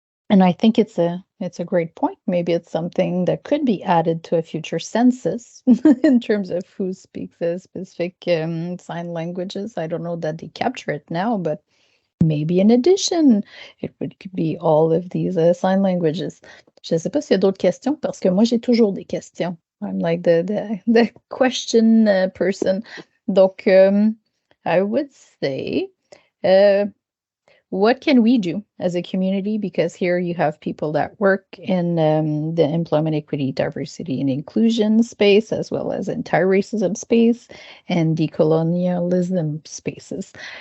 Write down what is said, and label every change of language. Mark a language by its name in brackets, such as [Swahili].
[English] And I think it's a great point. Maybe it's something that could be added to a future census in terms of who speaks the specific sign languages. I don't know that they capture it now, but maybe in addition, it could be all of these sign languages. [French] Je ne sais pas s'il y a d'autres questions parce que moi j'ai toujours des questions. [English] I'm like the question person. [French] Donc, [English] I would say, what can we do as a community? Because here you have people that work in the employment equity, diversity, and inclusion space, as well as anti-racism space and decolonialism spaces.